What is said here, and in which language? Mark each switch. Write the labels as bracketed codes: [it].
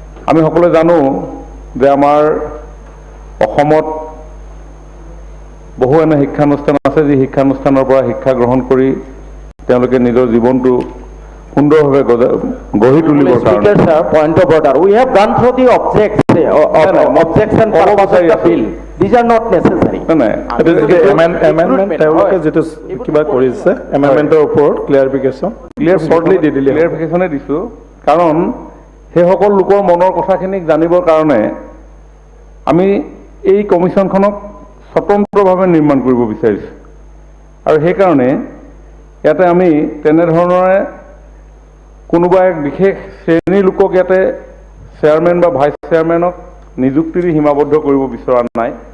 [as] আমি সকলোৱে জানো যে আমাৰ অসমত বহু এনে শিক্ষানুষ্ঠান আছে যি শিক্ষানুষ্ঠানৰ পৰা শিক্ষা গ্ৰহণ কৰি তেওঁলোকে নিজৰ জীৱনটো সুন্দৰভাৱে গঢ়ি তুলিবৰ কাৰণে [en] Speaker sir, point of order. We have gone through the objection purpose of the bill. These are not necessary. [as] Amendment তেওঁলোকে যিটো কিবা কৰিছে এমেণ্ডমেণ্টৰ ওপৰত ক্লিয়াৰিফিকেশ্যন ক্লিয়াৰিফিকেশ্যনে দিছোঁ, কাৰণ সেইসকল লোকৰ মনৰ কথাখিনিক জানিবৰ কাৰণে আমি এই কমিশ্যনখনক স্বতন্ত্ৰভাৱে নিৰ্মাণ কৰিব বিচাৰিছোঁ আৰু সেইকাৰণে ইয়াতে আমি তেনেধৰণৰে কোনোবা এক বিশেষ শ্ৰেণীৰ লোকক ইয়াতে চেয়াৰমেন বা ভাইচ চেয়াৰমেনক নিযুক্তি দি সীমাবদ্ধ কৰিব বিচৰা নাই।